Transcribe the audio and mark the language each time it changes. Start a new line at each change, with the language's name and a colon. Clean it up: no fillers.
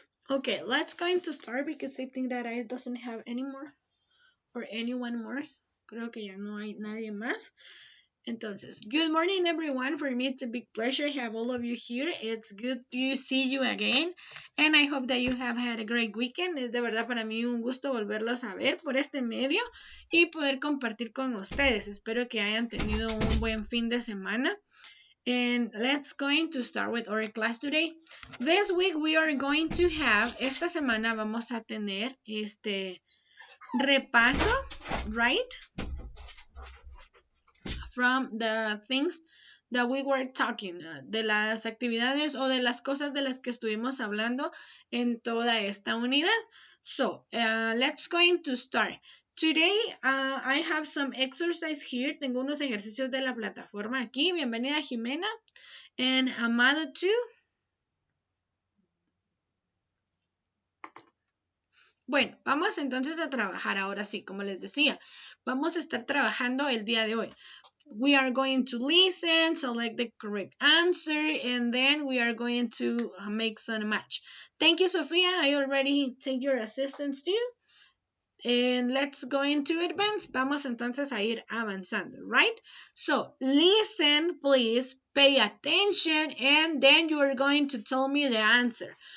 English: Okay, let's going to start because I think that I doesn't have any more or anyone more.
Spanish: Creo que ya no hay nadie más.
English: Entonces, good morning everyone. For me, it's a big pleasure to have all of you here. It's good to see you again. And I hope that you have had a great weekend.
Spanish: Es de verdad para mí un gusto volverlos a ver por este medio y poder compartir con ustedes. Espero que hayan tenido un buen fin de semana.
English: And let's going to start with our class today. This week we are going to have,
Spanish: esta semana vamos a tener este repaso,
English: right? From the things that we were talking,
Spanish: de las actividades o de las cosas de las que estuvimos hablando en toda esta unidad.
English: So, let's going to start. Today, I have some exercise here.
Spanish: Tengo unos ejercicios de la plataforma aquí. Bienvenida, Jimena.
English: And Amado too.
Spanish: Bueno, vamos entonces a trabajar ahora sí, como les decía. Vamos a estar trabajando el día de hoy.
English: We are going to listen, select the correct answer, and then we are going to make some match. Thank you, Sofia. I already take your assistance too. And let's go into advance.
Spanish: Vamos entonces a ir avanzando,
English: right? So, listen, please, pay attention, and then you are going to tell me the answer.